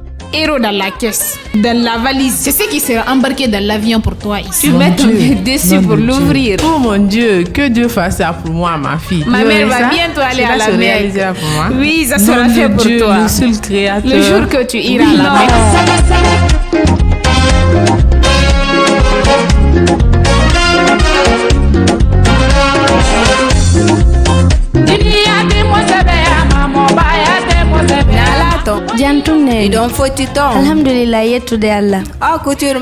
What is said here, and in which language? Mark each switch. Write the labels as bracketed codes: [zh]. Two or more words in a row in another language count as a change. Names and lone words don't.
[fr] Héros dans la caisse, dans la valise. C'est ce qui sera embarqué dans l'avion pour toi ici. Tu Mon mets ton Dieu, dessus nom pour de Dieu. l'ouvrir. Oh mon Dieu, que Dieu fasse ça pour moi, ma fille. Ma Tu mère aurais va ça? bientôt aller Cela à la se Mecque. réalisera pour moi. Oui, ça Nom sera de fait pour Dieu, toi. le seul créateur. Le jour que tu iras à la Mecque. [ff] Nalato Jantunne. idon foti ton Alhamdulillah, yettude Allah.